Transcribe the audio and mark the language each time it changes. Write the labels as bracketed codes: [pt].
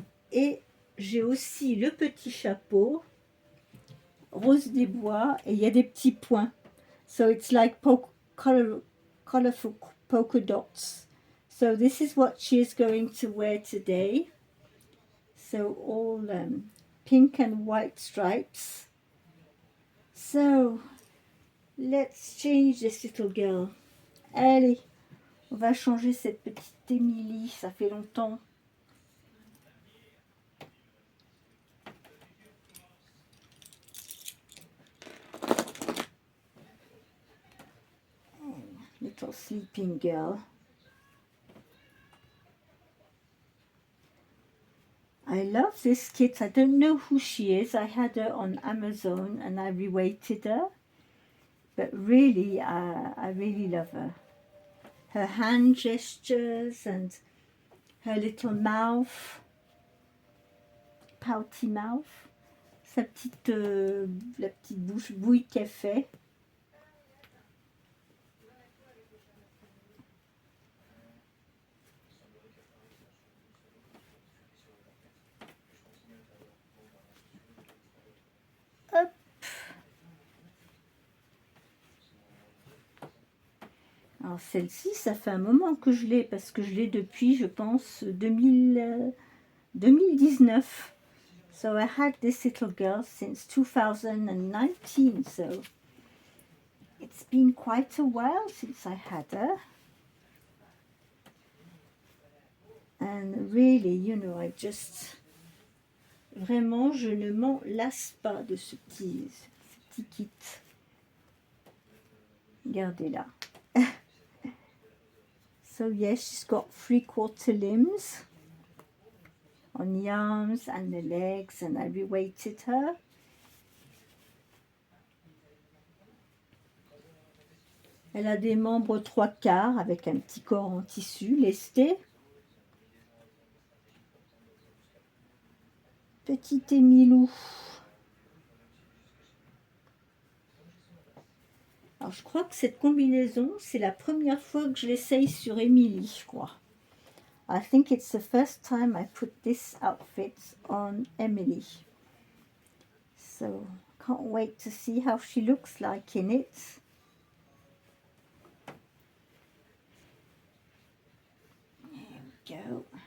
[fr] Et j'ai aussi le petit chapeau rose des bois et il y a des petits points. [en] So it's like colorful polka dots. So this is what she is going to wear today. So all pink and white stripes. So let's change this little girl. [fr] Allez, on va changer cette petite Émilie, ça fait longtemps. [en] Little sleeping girl. I love this kit. I don't know who she is. I had her on Amazon and I reweighted her. But really, I really love her. Her hand gestures and her little mouth, pouty mouth. [fr] La petite bouche bouille qu'elle fait. Hop. Alors celle-ci, ça fait un moment que je l'ai, parce que je l'ai depuis, je pense, 2019. [en] So I had this little girl since 2019, so it's been quite a while since I had her. And really, I just... [fr] Vraiment, je ne m'en lasse pas de ce petit kit. Regardez là. [en] So yes, she's got 3/4 limbs on the arms and the legs, and I reweighted her. [fr] Elle a des membres 3/4 avec un petit corps en tissu lesté. Petit Émilou. Alors je crois que cette combinaison, c'est la première fois que je l'essaye sur Émilie, je crois. [en] I think it's the first time I put this outfit on Emily. So, can't wait to see how she looks like in it. There we go.